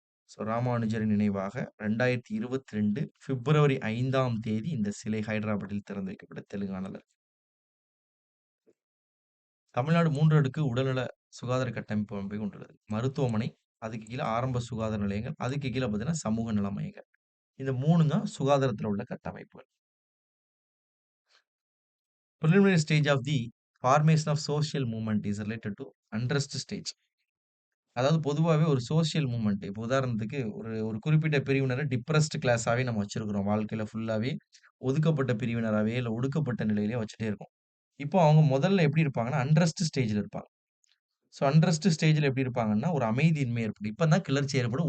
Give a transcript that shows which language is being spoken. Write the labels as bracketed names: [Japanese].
[Tamil] So ராமானுஜரின் நினைவாக 2022 பிப்ரவரி 5ஆம் தேதி இந்த சிலை ஹைதராபாத்தில் திறந்து வைக்கப்பட்ட தெலுங்கானால இருக்கு. தமிழ்நாடு 3 அடுக்கு உடல்நல சுகாதார கட்டமைப்பு அமைப்பை கொண்டுள்ளது. மருத்துவமனை, அதுக்கு கீழ ஆரம்ப சுகாதார நிலையங்கள், அதுக்கு கீழ பார்த்தீங்கன்னா சமூக நல மையங்கள். இந்த 3 தான் சுகாதாரத்தில உள்ள கட்டமைப்புகள். [English] Preliminary stage of the formation of social movement is related to unrest stage. [Tamil] அதாவது பொதுவாவே ஒரு சோசியல் மூவ்மெண்ட். இப்போ உதாரணத்துக்கு ஒரு ஒரு குறிப்பிட்ட பிரிவினர டிப்ரஸ்ட் கிளாஸாவே நம்ம வச்சிருக்கிறோம். வாழ்க்கையில ஃபுல்லாவே ஒதுக்கப்பட்ட பிரிவினராவே, இல்ல ஒடுக்கப்பட்ட நிலையிலே வச்சுட்டே இருக்கோம். இப்போ அவங்க முதல்ல எப்படி இருப்பாங்கன்னா, அன்ரெஸ்ட் ஸ்டேஜ்ல இருப்பாங்க. ஸோ அன்ரெஸ்ட் ஸ்டேஜ்ல எப்படி இருப்பாங்கன்னா, ஒரு அமைதியின்மை ஏற்படும். இப்ப தான் கிளர்ச்சி ஏற்படும்.